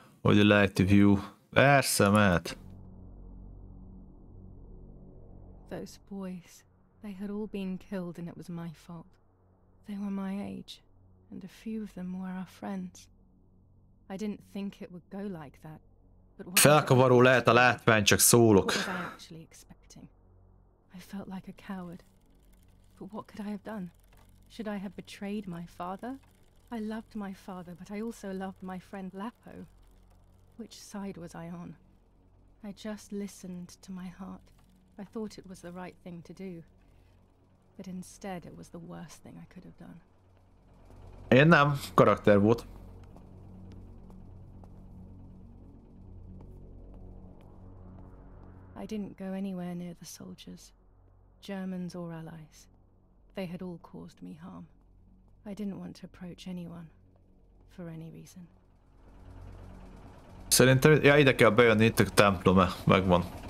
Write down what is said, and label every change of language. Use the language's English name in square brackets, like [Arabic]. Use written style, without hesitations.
[English] Would you like to view? [Hungarian] Persze, mehet. [English] Those boys, they had all been killed and it was my fault. They were my age, and a few of them were our friends. I didn't think it would go like that, but [Hungarian] Felkavaró lehet a látvány, csak szólok. [English] what was I actually expecting? I felt like a coward. But what could I have done? Should I have betrayed my father? I loved my father, but I also loved my friend Lapo. Which side was I on? I just listened to my heart. I thought it was the right thing to do. But instead it was the worst thing I could have done. [Hungarian] Én nem, karakter volt. [English] I didn't go anywhere near the soldiers, Germans or allies. They had all caused me harm. I didn't want to approach anyone, for any reason. [Hungarian] Szerintem, ja, ide kell bejönni, itt a templom, megvan.